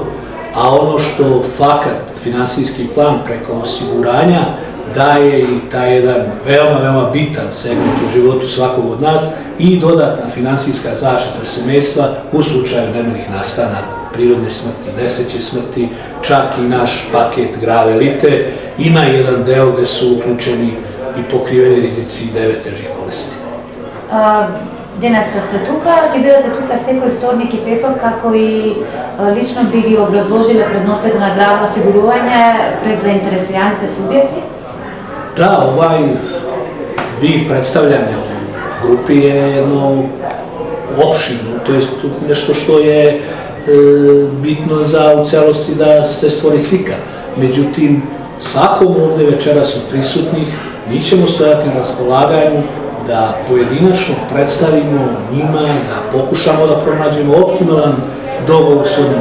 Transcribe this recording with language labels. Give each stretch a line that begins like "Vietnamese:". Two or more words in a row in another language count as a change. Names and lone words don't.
Serbian: A ono što fakat finansijski plan preko osiguranja daje i taj jedan veoma bitan segment u životu svakog od nas i dodatna finansijska zaštita semejstva u slučaju neminih nastana, prirodne smrti, nesreće smrti, čak i naš paket Grave Elite ima jedan deo gde su uključeni i pokriveni rizici 9 težih bolesti.
Macedonian: Денес сте тука, ќе бидете тука секој вторник и петок, како и лично би ги образложиле предностите на Граве осигурување пред заинтересираните субјекти?
Serbian: Da, ovaj vid predstavljanja u grupi je jedno opširno, to je nešto što je bitno za u celosti da se stvori slika. Međutim, svakom ovdje večeras od prisutnih mi ćemo stojati na raspolaganju da pojedinačno predstavimo njima, da pokušamo da pronađemo optimalan dogovor s